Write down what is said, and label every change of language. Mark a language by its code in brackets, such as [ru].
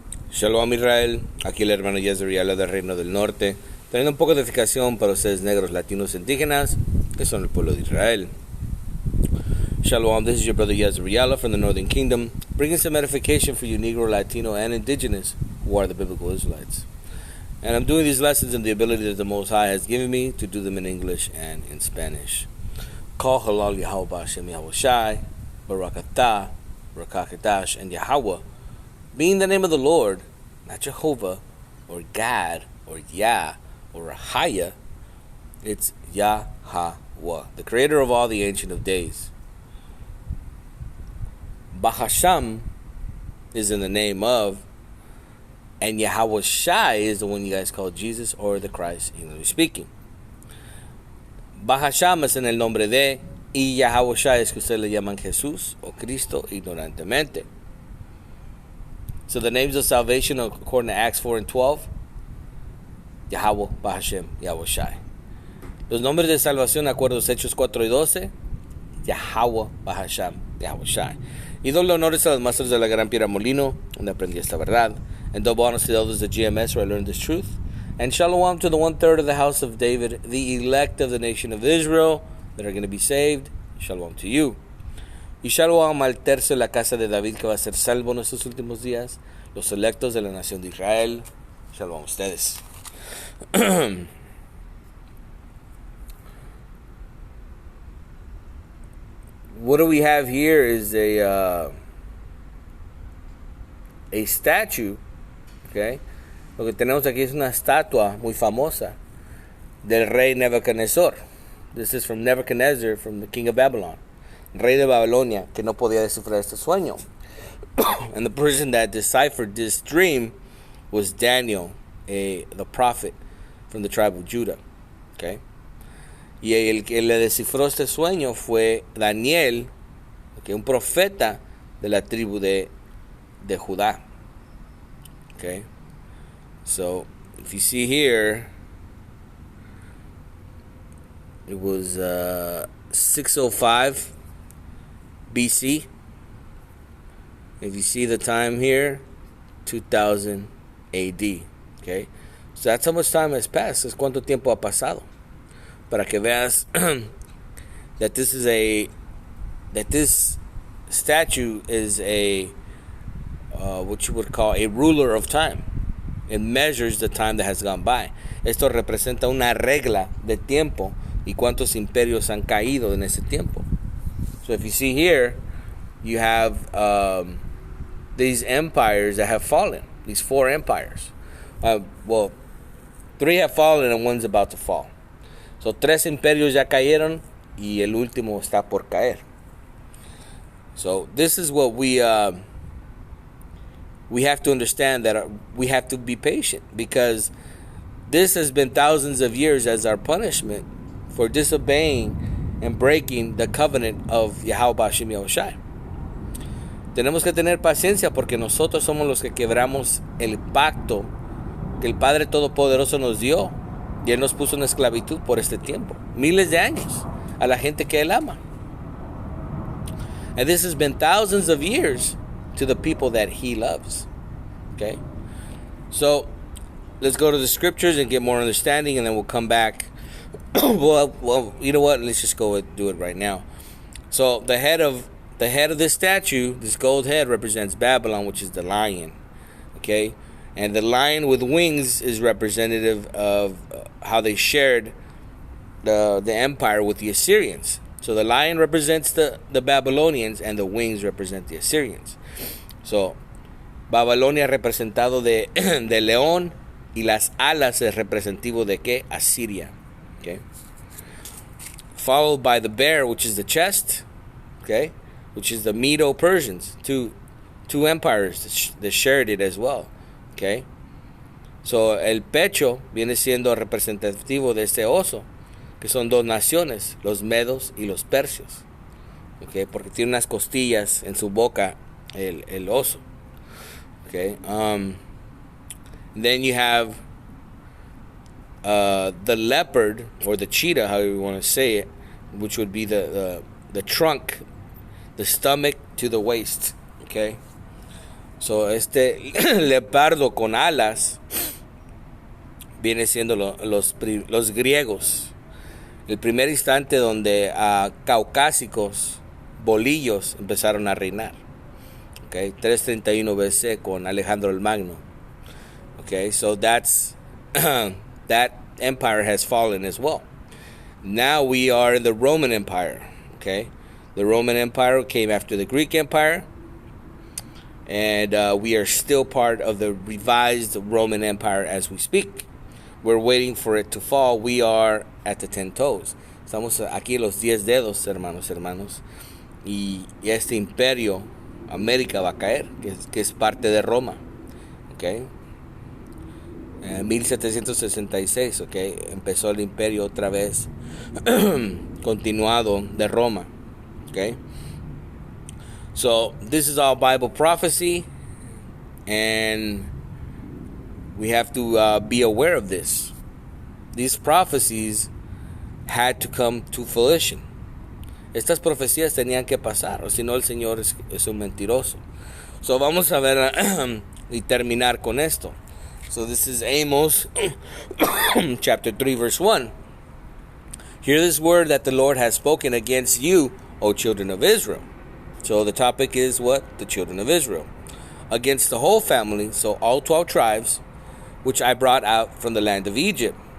[es] Shalom Israel, aquí el hermano Israel del Reino del Norte, teniendo un poco de edificación para ustedes negros, latinos, indígenas, que son el pueblo de Israel. [en] Shalom, this is your brother Israel from the Northern Kingdom, bringing some edification for you Negro, Latino, and indigenous who are the biblical Israelites. And I'm doing these lessons in the ability that the Most High has given me to do them in English and in Spanish. Call halal Yahweh Hashem Yahweh Shai, Barakatah, Barakakadash, and Yahweh, being the name of the Lord, not Jehovah, or God, or Yah, or Ahaya. It's Yahweh, the creator of all, the Ancient of Days. Bahasham is in the name of, and Yahweh Shai is the one you guys call Jesus or the Christ, English speaking. [es] Bahasham es en el nombre de, y Yahweh Shai es que ustedes le llaman Jesús o Cristo ignorantemente. [en] So the names of salvation according to Acts 4 and 12, Yahweh, Bahashem, Yahweh Shai. [es] Los nombres de salvación, acuerdo a Hechos 4 y 12, Yahweh, Bahashem, Yahweh Shai. Y doble honores a los maestros de la Gran Piedra Molino, donde aprendí esta verdad. [en] And double honors to the elders of GMS, where I learned this truth. And shalom to the 1/3 of the house of David, the elect of the nation of Israel, that are going to be saved. Shalom to you. [es] Y shalom al tercio de la casa de David, que va a ser salvo en estos últimos días, los electos de la nación de Israel. Shalom a ustedes. [en] What do we have here is a statue, okay? [es] Lo que tenemos aquí es una estatua muy famosa del rey Nebuchadnezzar. [en] This is from Nebuchadnezzar, from the king of Babylon. [es] Rey de Babilonia, que no podía descifrar este sueño. [en] And the person that deciphered this dream was Daniel, the prophet from the tribe of Judah. Okay? [es] Y el que le descifró este sueño fue Daniel, okay, un profeta de la tribu de Judá. [en] Okay? So, if you see here, it was 605 BC. If you see the time here, 2000 AD. Okay? So that's how much time has passed. [es] Es cuánto tiempo ha pasado. Para que veas [en] that this statue is a what you would call a ruler of time. It measures the time that has gone by. [es] Esto representa una regla de tiempo y cuántos imperios han caído en ese tiempo. [en] So if you see here, you have these empires that have fallen. These 4 empires. Well, 3 have fallen and 1's about to fall. [es] So 3 imperios ya cayeron y el último está por caer. [en] So this is what we have to understand, that we have to be patient, because this has been thousands of years as our punishment for disobeying and breaking the covenant of Yahweh Hashem Yahweh Shai. [es] Tenemos que tener paciencia porque nosotros somos los que quebramos el pacto que el Padre Todopoderoso nos dio, y Él nos puso en esclavitud por este tiempo, miles de años, a la gente que Él ama. [en] And this has been thousands of years to the people that He loves. Okay? So, let's go to the scriptures and get more understanding, and then we'll come back. well, you know what? Let's just go and do it right now. So, the head of this statue, this gold head, represents Babylon, which is the lion. Okay? And the lion with wings is representative of how they shared the empire with the Assyrians. So the lion represents the Babylonians, and the wings represent the Assyrians. [es] So Babilonia representado de león, y las alas es representativo de qué? Asiria. Okay. [en] Followed by the bear, which is the chest, okay, which is the Medo-Persians, two empires that shared it as well. Okay. [es] So el pecho viene siendo representativo de este oso, que son 2 naciones, los medos y los persios. Okay, porque tiene unas costillas en su boca el oso. [en] Okay. Then you have the leopard, or the cheetah, however you want to say it, which would be the trunk, the stomach to the waist. Okay. [es] So, este leopardo con alas viene siendo los griegos. El primer instante donde caucásicos, bolillos, empezaron a reinar. Okay, 331 BC con Alejandro el Magno. [en] Okay, so that's that empire has fallen as well. Now we are in the Roman Empire. Okay, the Roman Empire came after the Greek Empire, and we are still part of the revised Roman Empire as we speak. We're waiting for it to fall. We are at the 10 toes. [es] Estamos aquí los 10 dedos, hermanos. Y este imperio, América, va a caer, que es parte de Roma. Okay. 1766, okay, empezó el imperio otra vez, continuado de Roma. [en] Okay. So this is all Bible prophecy, and we have to be aware of this. These prophecies had to come to fruition. [es] Estas profecías tenían que pasar, o si no el Señor es un mentiroso. So vamos a ver y terminar con esto. [en] So this is Amos chapter 3 verse 1. Hear this word that the Lord has spoken against you, O children of Israel. So the topic is what? The children of Israel. Against the whole family, so all 12 tribes, which I brought out from the land of Egypt.